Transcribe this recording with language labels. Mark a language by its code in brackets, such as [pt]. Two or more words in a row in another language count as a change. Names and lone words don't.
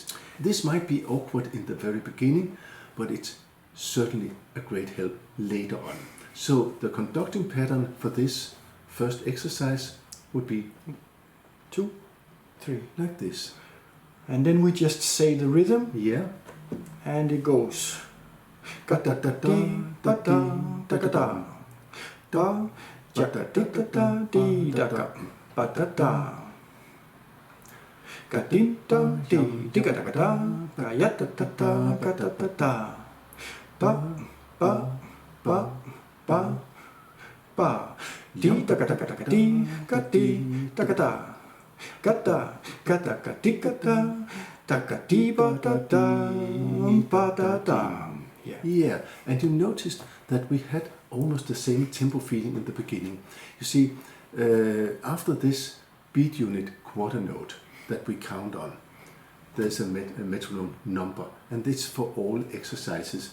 [en] This might be awkward in the very beginning, but it's certainly a great help later on. So the conducting pattern for this first exercise would be 2, 3, like this. And then we just say the rhythm. Yeah. And it goes. Da da da da da da da da da da da da da da di da da ba da da ga din da di di ga da ga da ga ya da da da ga da da da ba ba ba ba ba di da ga da ga da di ga di da ga da ga da ga da ga di ga da da ga di ba da da. Yeah, and you noticed that we had almost the same tempo feeling in the beginning. You see, after this beat unit quarter note that we count on, there's a metronome number, and this for all exercises.